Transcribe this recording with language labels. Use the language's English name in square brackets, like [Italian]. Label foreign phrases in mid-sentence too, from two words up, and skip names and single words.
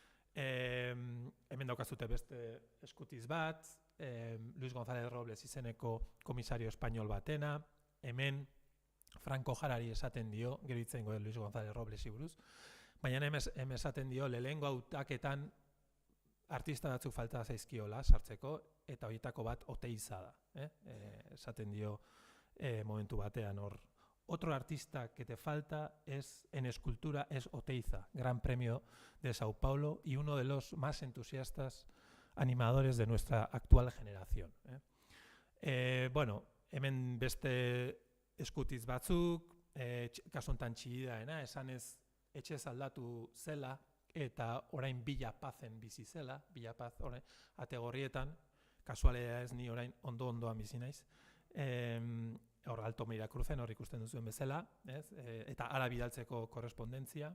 [Basque] Hemen daukazute beste eskutiz bat, Luis González Robles izeneko komisario espainol batena, hemen Franco Jarari esaten dio, gero hitzen goen Luis González Roblesi buruz, baina hemen esaten dio lehengo hautaketan artista batzuk falta zaizkiola sartzeko, eta horietako bat Oteiza da. Esaten dio momentu batean hor. [Spanish] Otro artista que te falta en escultura es Oteiza, Gran Premio de Sao Paulo y uno de los más entusiastas animadores de nuestra actual generación. [Basque] Bueno, hemen beste eskutiz batzuk, kasu honetan Txillidaena, esanez etxez aldatu zela eta orain Villa Pazen bizi zela, Villa Paz orain ategorrietan, kasualea ez ni orain ondoan bizi naiz, hor Alto Miracruzen hor ikusten duzuen bezala, eta ara bidaltzeko korrespondentzia.